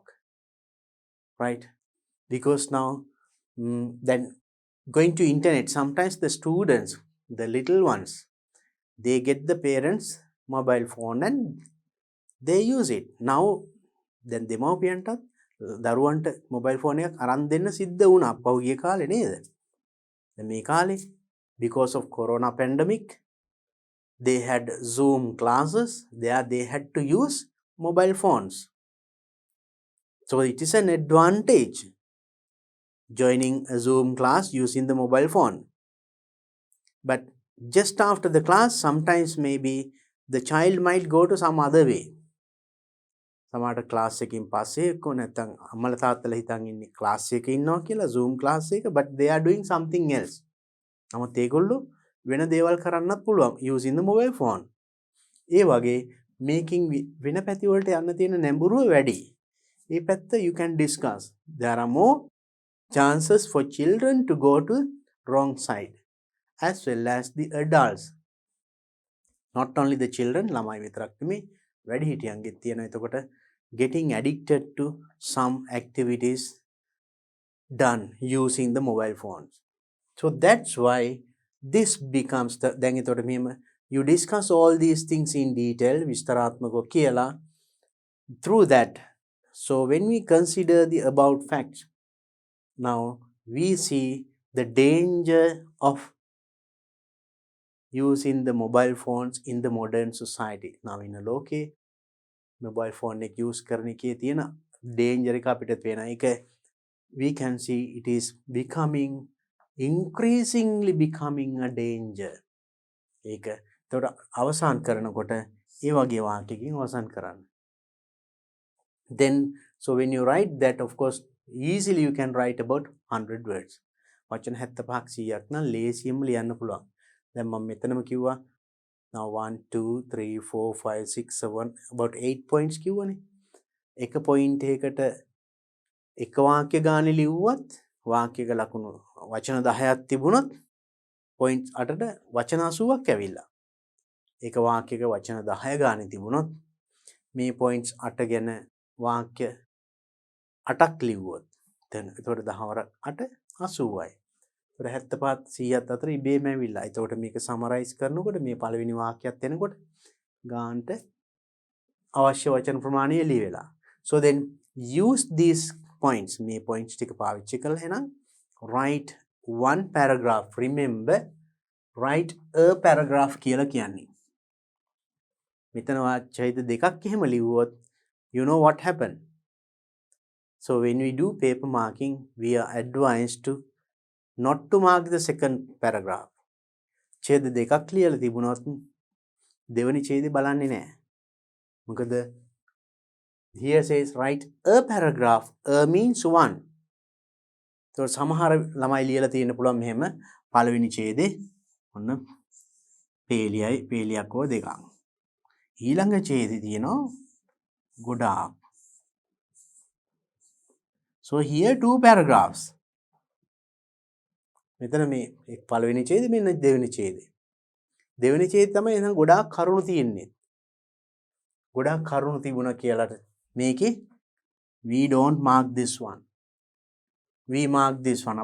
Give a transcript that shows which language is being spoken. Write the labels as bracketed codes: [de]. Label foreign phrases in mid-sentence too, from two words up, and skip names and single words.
[en] Right? Because now then going to internet, sometimes the students, the little ones, they get the parents' mobile phone and they use it. Now then [si] දෙමව්පියන්ටත් දරුවන්ට [en] mobile phone [si] එකක් අරන් දෙන්න සිද්ධ වුණා පහුගිය කාලේ නේද? දැන් මේ කාලේ [en] because of corona pandemic they had Zoom classes. There they had to use mobile phones. So it is an advantage joining a Zoom class using the mobile phone. But just after the class, sometimes maybe the child might go to some other way. [si] සමහරට ක්ලාස් එකකින් පස්සේ එක්කෝ නැත්නම් අම්මලා තාත්තලා හිතන් ඉන්නේ ක්ලාස් එකේ ඉන්නවා කියලා Zoom ක්ලාස් එක, [en] but they are doing something else. [si] නමුත් ඒගොල්ලෝ වෙන දේවල් කරන්නත් පුළුවන් [en] using the mobile phone. [si] ඒ වගේ making වෙන පැති වලට යන්න තියෙන නැඹුරුව වැඩි. ඒ පැත්ත [en] you can discuss. There are more chances for children to go to wrong side as well as the adults. Not only the children, [si] ළමයි විතරක් නෙමෙයි වැඩිහිටියන්ගෙත් තියෙනවා. [en] එතකොට getting addicted to some activities done using the mobile phones. So that's why this becomes the, [si] දැන් එතකොට මෙහෙම [en] you discuss all these things in detail [si] විස්තරාත්මකව කියලා. [en] Through that, so when we consider the about facts, now we see the danger of using the mobile phones in the modern society. Now in a [si] ලෝකේ [en] mobile phone [si] එක use කරන එකේ තියෙන danger එක අපිට පේනවා. [en] ඒක we can see it is becoming increasingly becoming a danger. [si] ඒක එතකොට අවසන් කරනකොට ඒ වගේ වාක්‍යකින් අවසන් කරන්න. [en] Then so when you write that, of course easily you can write about 100 words. [si] වචන 75ක් 100ක් නම් ලේසියෙන්ම ලියන්න පුළුවන්. දැන් මම මෙතනම කිව්වා now 1 2 3 4 5 6 7 about 8 points කිව්වනේ. එක point එකකට එක වාක්‍ය ගානේ ලිව්වත් වාක්‍යයක ලකුණු වචන 10ක් තිබුණොත් points 8ට වචන 80ක් ඇවිල්ලා. එක වාක්‍යයක වචන 10 ගානේ තිබුණොත් මේ points 8 ගැන වාක්‍ය 8ක් ලිව්වොත් දැන් ඒතකොට 10 වරක් 8 80යි. 75 100ත් අතර ඉබේම ඇවිල්ලා. එතකොට මේක සමරයිස් කරනකොට මේ පළවෙනි වාක්‍යයත් එනකොට ගානට අවශ්‍ය වචන ප්‍රමාණය එළි වෙලා. [en] So then use these points. [si] මේ points ටික පාවිච්චි කරලා එහෙනම් [en] write one paragraph. Remember, write a paragraph [si] කියලා කියන්නේ. මෙතන වාක්‍යයිද දෙකක් එහෙම ලිව්වොත් [en] you know what happened. So when we do paper marking, we are advised to not to mark the second paragraph. [si] ඡේද දෙකක් ලියලා තිබුණොත් දෙවෙනි ඡේදය බලන්නේ නැහැ. [en] මොකද here says write a paragraph. A means one. [si] So සමහර ළමයි ලියලා තියෙන්න පුළුවන් මෙහෙම පළවෙනි ඡේදේ ඔන්න පේලියයි පේලියක් හෝ දෙකක්. ඊළඟ ඡේදේ තියෙනවා ගොඩාක්. [en] So here two paragraphs. [si] මෙතන මේ පළවෙනි ඡේදෙ මෙන්න දෙවෙනි ඡේදෙ. දෙවෙනි ඡේදෙ තමයි එහෙනම් ගොඩාක් කරුණු තියෙන්නේ. ගොඩාක් කරුණු තිබුණා කියලාට මේකේ [en] we don't mark this one. We mark this one.